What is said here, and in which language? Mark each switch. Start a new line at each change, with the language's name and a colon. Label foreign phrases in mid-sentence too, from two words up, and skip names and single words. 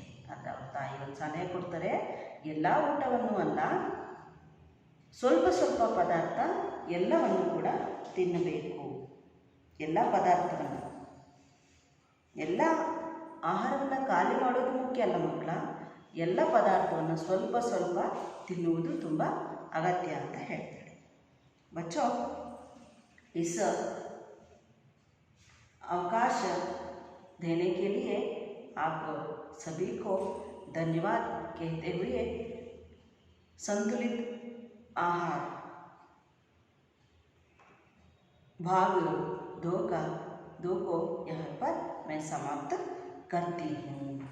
Kannada: ಆದರೆ ಅವ್ರ ತಾಯಿ ಒಂದು ಸಲಹೆ ಕೊಡ್ತಾರೆ, ಎಲ್ಲ ಊಟವನ್ನು ಅಲ್ಲ, ಸ್ವಲ್ಪ ಪದಾರ್ಥ ಎಲ್ಲವನ್ನು ಕೂಡ ತಿನ್ನಬೇಕು. ಎಲ್ಲ ಪದಾರ್ಥವನ್ನು, ಎಲ್ಲ ಆಹಾರವನ್ನು ಖಾಲಿ ಮಾಡೋದು ಮುಖ್ಯ ಅಲ್ಲ ಮಕ್ಕಳ, ಎಲ್ಲ ಪದಾರ್ಥವನ್ನು ಸ್ವಲ್ಪ ತಿನ್ನುವುದು ತುಂಬ ಅಗತ್ಯ ಅಂತ ಹೇಳ್ತಾರೆ.
Hindi: बच्चों, इस अवकाश देने के लिए आप सभी को धन्यवाद कहते हुए संतुलित आहार भाग 2 को यहाँ पर मैं समाप्त करती हूँ.